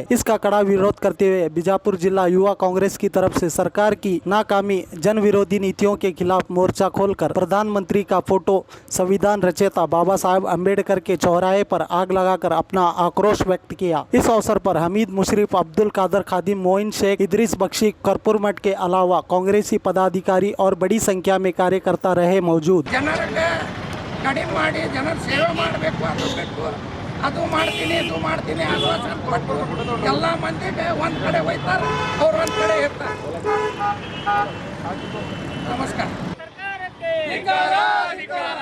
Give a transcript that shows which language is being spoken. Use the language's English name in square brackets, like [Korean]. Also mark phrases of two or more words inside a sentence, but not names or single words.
[Hindi] इसका कड़ा विरोध करते हुए बीजापुर जिला युवा कांग्रेस की तरफ से सरकार की नाकामी जन विरोधी नीतियों के खिलाफ मोर्चा खोलकर प्रधानमंत्री का फोटो, संविधान रचयिता बाबा साहेब अम्बेडकर के चौराहे पर आग लगाकर अपना आक्रोश व्यक्त किया। इस अवसर पर हमीद मुशर्रफ, अब्दुल कादर खादिम, मोइन शेख, इदरीस बख्शी, कर्पूर मठ के अलावा कांग्रेसी पदाधिकारी और बड़ी संख्या में कार्यकर्ता रहे मौजूद। [Kannada] ಅದು ಮಾಡ್ತೀನಿ ಇದು ಮಾಡ್ತೀನಿ ಆಶ್ವಾಸನೆ ಕೊಟ್ಟು ಎಲ್ಲ ಮಂದಿಗೆ ಒಂದು ಕಡೆ ಹೋಯ್ತಾರೆ, ಅವ್ರು ಒಂದು ಕಡೆ ಇರ್ತಾರೆ. ನಮಸ್ಕಾರ. ಸರ್ಕಾರಕ್ಕೆ ಧಿಕ್ಕಾರ, ಧಿಕ್ಕಾರ.